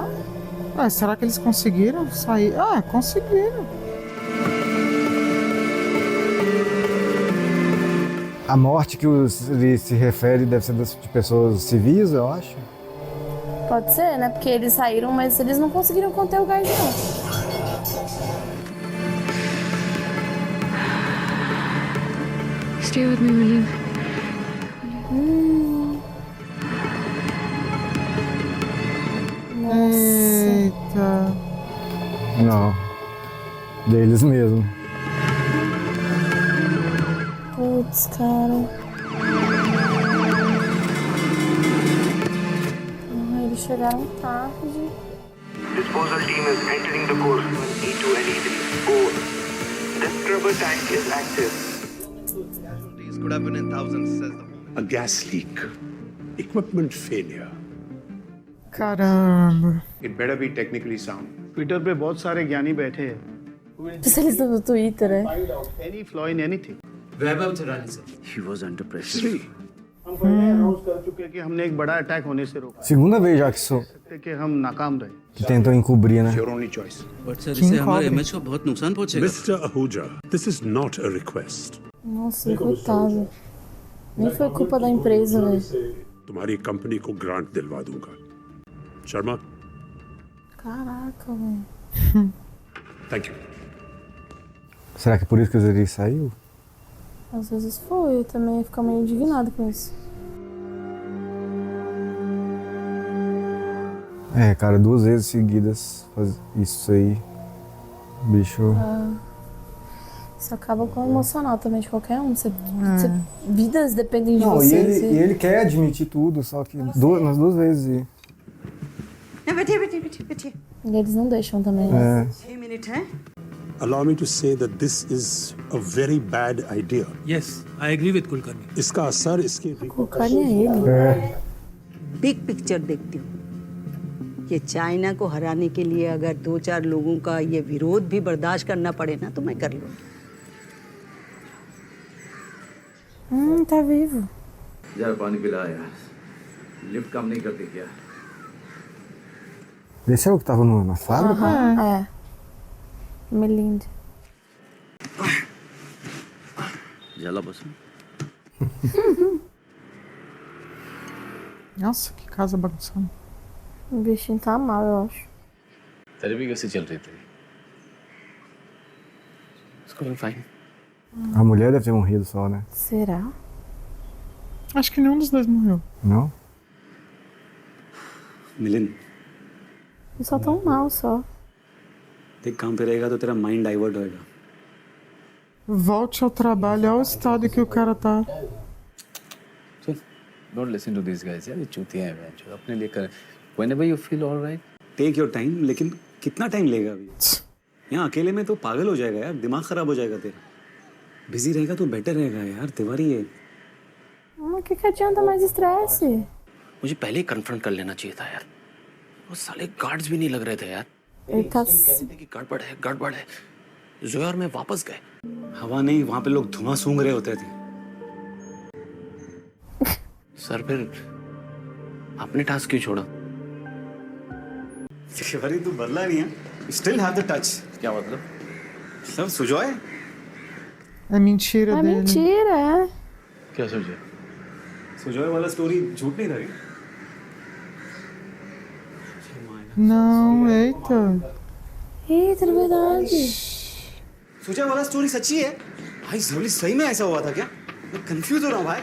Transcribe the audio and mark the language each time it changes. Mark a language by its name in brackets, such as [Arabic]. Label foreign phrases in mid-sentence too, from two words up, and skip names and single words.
[Portuguese] Ah, será que eles conseguiram sair? Ah, conseguiram. A morte que ele se refere deve ser de pessoas civis, eu acho. Pode ser, né? Porque eles saíram, mas eles não conseguiram conter o gás, não. [English] Stay with me, William. [Portuguese] Eita. Não. Deles mesmo. Putz, cara. Ah, eles chegaram tarde. [English] Disposal team is entering the core on E2 and E3. Over. The scrubber tank is active. Casualties could have been in thousands, says the home. A gas leak, equipment failure, [Portuguese] Caramba. [English] It better be technically sound. [Hindi] ट्विटर पे बहुत सारे ज्ञानी बैठे हैं. [Portuguese] Especialista no Twitter, né? [English] Find out any flaw in anything. [Hindi] वैभव चरानी सर. [English] He was under pressure. [Hindi] हम पहले अनाउंस कर चुके हैं कि हमने एक बड़ा अटैक होने से रोका. [Portuguese] Segunda vez já [Hindi] कि हम नाकाम रहे. [Portuguese] que tentam encobrir, né? [English] Your only choice. But sir, [Hindi] इससे हमारे इमेज को बहुत नुकसान पहुंचेगा. [English] Mr. Ahuja, this is not a request. [Portuguese] Nossa, coitado. Nem foi culpa da empresa, velho. [Hindi] तुम्हारी कंपनी को ग्रांट दिलवा दूंगा. शर्मा. [Portuguese] Caraca, velho. [English] Thank you. [Portuguese] Será que é por isso que o Zeri saiu? Às vezes foi, eu também ia ficar meio indignado com isso. É, cara, 2 vezes seguidas isso aí. Bicho. Isso acaba com o emocional também de qualquer um. Vidas dependem de Não, você. e ele quer admitir tudo, só que nas 2 vezes. [Hindi] बैठिए. [Portuguese] E eles não deixam também. É. [Hindi] 6 मिनट है. [English] Allow me to say that this is a very bad idea. Yes, I agree with Kulkarni. [Hindi] इसका असर इसके [Portuguese] Kulkarni है ele. [English] big picture [Hindi] देखती हूँ. ये चाइना को हराने के लिए अगर 2-4 लोगों का ये विरोध भी बर्दाश्त करना पड़े ना तो मैं कर लूँगी. [Portuguese] Tá vivo. [Hindi] यार पानी पिला यार. लिफ्ट काम नहीं करती क्या? [Portuguese] Esse é o que tava na fábrica? É. Melind. [Hindi] जला बस. [Portuguese] Nossa, que casa bagunçada. O bichinho tá mal, eu acho. [Hindi] थेरेपी कैसे चल रही थी? [English] It's going fine. [Portuguese] A mulher deve ter morrido só, né? Será? Acho que nenhum dos dois morreu. Não? [Hindi] मिलिंद, [Portuguese] Eles só tão mal só. [Hindi] देख काम पे रहेगा तो तेरा [English] mind divert [Hindi] होएगा. [Portuguese] Volte ao trabalho, olha o estado que o cara tá. [English] Don't listen to these guys. [Hindi] यार ये चूतिया हैं बहन चोद. अपने लिए कर. [English] Whenever you feel all right. take your time. [Hindi] लेकिन कितना टाइम लेगा अभी? यहाँ अकेले में तो पागल हो जाएगा यार. दिमाग खराब हो जाएगा तेरा. बिजी रहेगा तो बेटर रहेगा यार. तिवारी है. [Portuguese] Que adianta mais estresse? [Hindi] मुझे पहले ही कन्फ्रंट कर लेना चाहिए था यार. वो साले गार्ड्स भी नहीं लग रहे थे यार. [Portuguese] Ele tá... [Hindi] कि गड़बड़ है. जोया और मैं वापस गए. हवा नहीं, वहाँ पे लोग धुआं सूंघ रहे होते थे. सर फिर आपने टास्क क्यों छोड़ा? तिवारी तू बदला नहीं है. [English] Still have the touch. [Hindi] क्या मतलब? सब सुजॉय. [Portuguese] É mentira É dele. mentira, é. [Hindi] क्या सोचे? सुजॉय वाला स्टोरी झूठ नहीं था क्या? [Portuguese] Não, eita. Eita, é verdade. [Hindi] सुजॉय वाला स्टोरी सच्ची है? भाई जरूरी सही में ऐसा हुआ था क्या? मैं कंफ्यूज हो रहा हूँ भाई.